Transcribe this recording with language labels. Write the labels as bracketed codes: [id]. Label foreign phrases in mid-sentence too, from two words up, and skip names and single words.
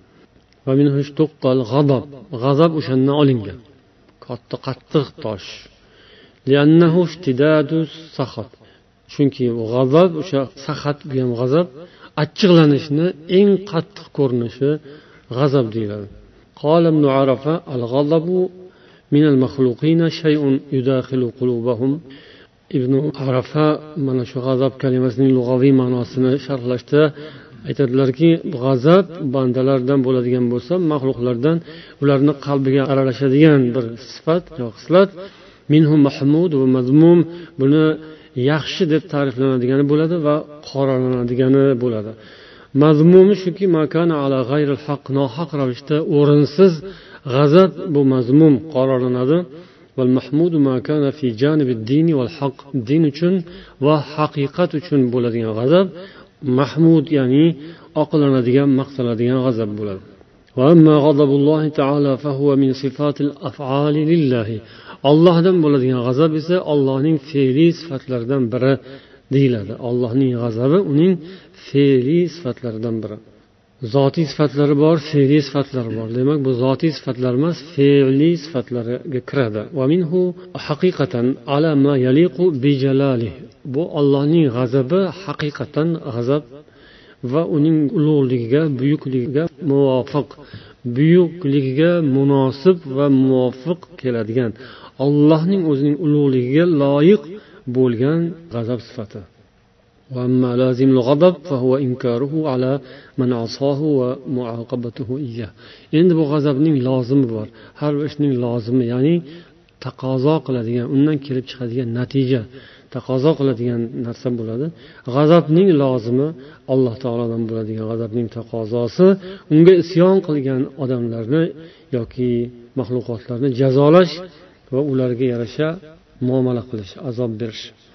[ar] ومنه اشتق الغضب. [uz] G'azab o'shandan olingan. Katta, qattiq tosh. [ar] لأنه اشتداد السخط. [uz] Chunki g'azab o'sha sakhat bu ham g'azab, achchiqlanishni eng qattiq ko'rinishi g'azab deyiladi. [ar] قال ابن عرفة الغضب من المخلوقين شيء يداخل قلوبهم. [uz] Ibn Arafa mana shu g'azab kalimasining lug'aviy ma'nosini sharhlashda aytadilarki, g'azab bandalardan bo'ladigan bo'lsa, maxluqlardan ularning qalbiga aralashadigan bir sifat yoki xislat. [ar] منهم محمود ومذموم, [uz] buni yaxshi deb ta'riflanadigani bo'ladi va qoralanadigan bo'ladi. Mazmumi shuki, [ar] ما كان على غير الحق, [uz] nohaq ravishda o'rinsiz g'azab bu mazmum qoralanadi. [ar] والمحمود ما كان في جانب الدين والحق, [uz] din uchun va haqiqat uchun bo'ladigan g'azab mahmud, ya'ni oqlanadigan, maqtaladigan g'azab bo'ladi. [ar] وأما غضب الله تعالى فهو من صفات الأفعال لله. [uz] Allohdan bo'ladigan g'azab esa Allohning fe'li sifatlaridan biri deyiladi. Allohning g'azabi uning fe'li sifatlaridan biri. Zotiy sifatlari bor, fe'li sifatlari bor. Demak, bu zotiy sifatlar emas, fe'li sifatlariga kiradi. [ar] ومنه حقيقة على ما يليق بجلاله. [uz] Bu Allohning g'azabi haqiqatan g'azab va uning ulug'ligiga, buyukligiga muvofiq, buyukligiga munosib va muvofiq keladigan, Allohning o'zining ulug'ligiga loyiq bo'lgan g'azab sifati. [ar] وأما لازم الغضب فهو إنكاره على من عصاه ومعاقبته إياه. [uz] Endi bu g'azabning lozimi bor. Har bir ishning lozimi, ya'ni taqozo qiladigan, undan kelib chiqadigan natija, taqozo qiladigan narsa bo'ladi. G'azabning lozimi Alloh taolodan bo'ladigan, g'azabning taqozosi unga isyon qilgan odamlarni yoki maxluqotlarni jazolash va ularga yarasha muomala qilish, azob berish.